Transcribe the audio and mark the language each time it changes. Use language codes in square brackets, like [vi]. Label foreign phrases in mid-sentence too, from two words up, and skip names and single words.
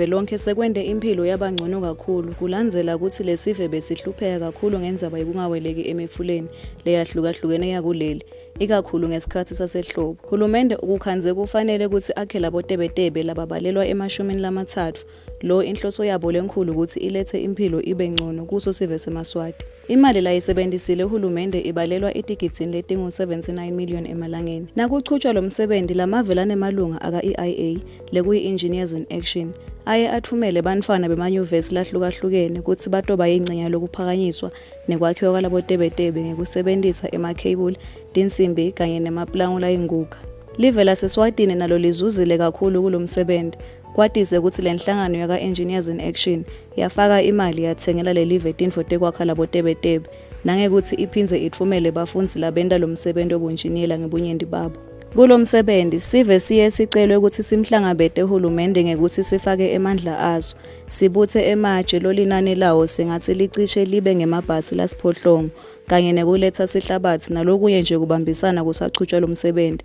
[ss] velonke sekwende impilo yabangcono kakhulu kulandzela ukuthi lesive besihlupheka kakhulu ngendzaba yokungaweleki emifuleni leyahlukahlukene yakuleli ikakhulu ngesikhathi sasehlobo hulumende ukukhanze kufanele ukuthi akhe labotebetebe lababalelwa emashumini lamathathu lo inhloso yabo lenkulu ukuthi ilethe impilo ibe ngcono kuso sive seMaswati imali la isebenzisile uhulumende ibalelwa etigidini letingu-79 million emalangeni nakuchutshwa lo msebenzi lamavela nemalunga aka-EIA lekuyi- [en] engineers in action [ss] aye athumele bantfwana bemanyuvesi lahlukahlukene ukuthi batoba yingcinya lokuphakanyiswa nekwakhiwa kwalabotebetebe ngekusebenzisa emakhebuli tinsimbi kanye nemaplango layinguga live laseswatini nalo lizuzile kakhulu kulo msebenzi kwatise ukuthi le nhlangano yaka- [en] engineers in action [ss] yafaka imali yathengela le live tintfo tekwakha labotebetebe nangekuthi iphindze ithumele bafundzi labenta lo msebenzi wobunjiniyela ngebunyenti babo Kulo msebenzi sive siye sicelwe ukuthi simhlangabete uhulumende ngekuthi sifake emandla aso. Sibuthe ematshe lolinani lawo singathi licishe libe ngemabhasi lasiphohlongo kanye nekuletha sihlabathi nalokunye nje kubambisana kusachutshwa lo msebenzi.